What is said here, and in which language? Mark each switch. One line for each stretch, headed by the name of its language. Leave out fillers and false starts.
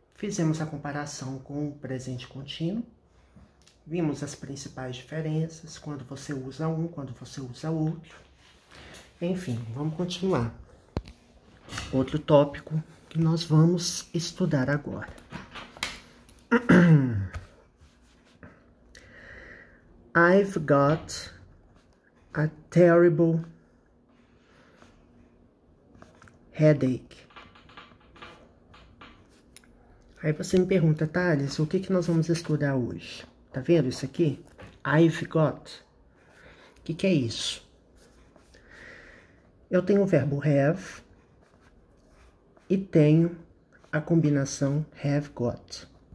Portuguese: Fizemos a comparação com o presente contínuo. Vimos as principais diferenças, quando você usa um, quando você usa outro. Enfim, vamos continuar. Outro tópico que nós vamos estudar agora.
English: I've got a terrible headache.
Portuguese: Aí você me pergunta, Thales, o que nós vamos estudar hoje? Tá vendo isso aqui?
English: I've got.
Portuguese: O que é isso? Eu tenho o verbo have e tenho a combinação have got.